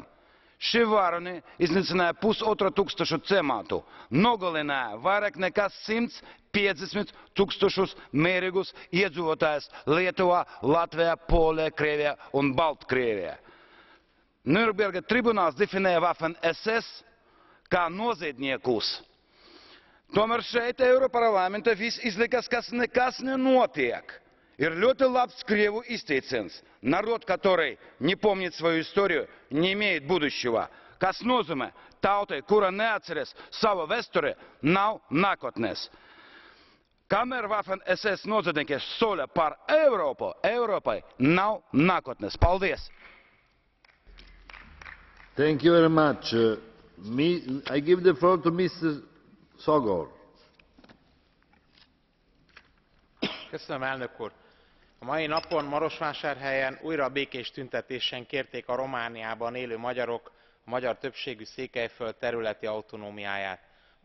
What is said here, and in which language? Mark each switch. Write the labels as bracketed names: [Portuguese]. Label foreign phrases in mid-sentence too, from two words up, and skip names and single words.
[Latvian] Šie varoni iznīcināja 1500 ciematu, nogalināja vairāk nekā 150 000 mierīgus iedzīvotājus Lietuvā, Latvijā, Polijā, Krievijā un Baltkrievijā. Nürnberga tribunāls definēja Waffen-SS kā noziedzniekus. Tomēr šeit Eiroparlamentā viss izlikās, kas nekas nenotiek. Ir ļoti labs krievu izteiciens. [Russian] Народ, который не помнит свою историю, не имеет будущего. [Latvian] Kas nozīmē tautai, kura neatceras savu vēsturi, nav nākotnes. Kamēr Waffen-SS noziedznieki soļa par Eiropu, Eiropai nav nākotnes. Paldies! [English] Thank you very much. I give the floor to Mr. Sogor. [Hungarian] Köszönöm, elnök úr! A mai napon Marosvásárhelyen újra békés tüntetésen kérték a Romániában élő magyarok a magyar többségű Székelyföld területi autonómiáját.